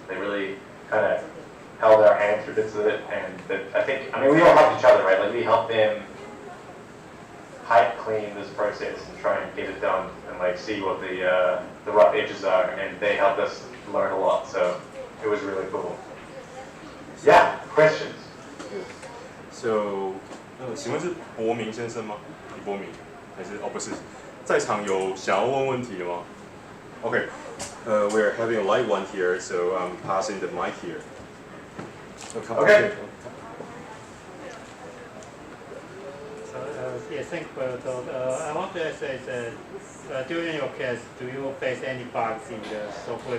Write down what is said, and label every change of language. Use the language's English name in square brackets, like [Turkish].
[English] They really kind of held our hand through bits of it, and we all helped each other, right? Like we helped them pipe clean this process and try and get it done, and like see what the rough edges are, and they helped us learn a lot. So it was really cool. Yeah, questions? [Chinese] So, 请问是博明先生吗？李博明还是不是？在场有想要问问题的吗 [English] ？Okay, we're having a live one here, so I'm passing the mic here. Okay. So, yes, thank you for your talk. I want to ask during your case, do you face any bugs in the software?